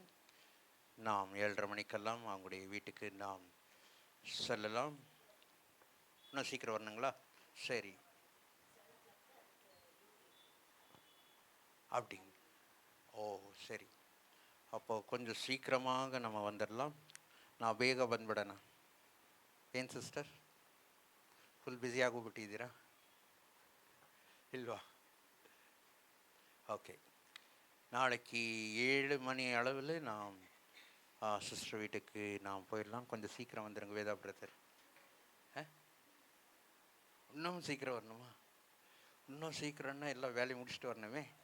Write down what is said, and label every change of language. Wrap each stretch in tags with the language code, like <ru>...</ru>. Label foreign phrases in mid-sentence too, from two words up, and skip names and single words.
<ta>நாம் 7:30 மணிக்கெல்லாம் அவங்களுடைய வீட்டுக்கு நாம் செல்லலாம். இன்னும் சீக்கிரம் வரணுங்களா? சரி. அப்படி ஓ சரி. அப்போ கொஞ்சம் சீக்கிரமாக நம்ம வந்துடலாம்.</ta> <kn>நான் ಬೇಗ ಬಂದ್ಬಿಡೋಣ. ಏನು ಸಿಸ್ಟರ್,</kn> <en>full busy</en> <kn>ಆಗೋಗ್ಬಿಟ್ಟಿದ್ದೀರಾ ಇಲ್ವಾ?</kn> <ta>ஓகே. நாளைக்கு 7 மணி அளவில் நாம் சிஸ்டர் வீட்டுக்கு நாம் போயிடலாம். கொஞ்சம் சீக்கிரம் வந்துடுங்க வேதா பிரதர். இன்னும் சீக்கிரம் வரணுமா? இன்னும் சீக்கிரம்னா எல்லாம் வேலையை முடிச்சுட்டு வரணுமே.</ta>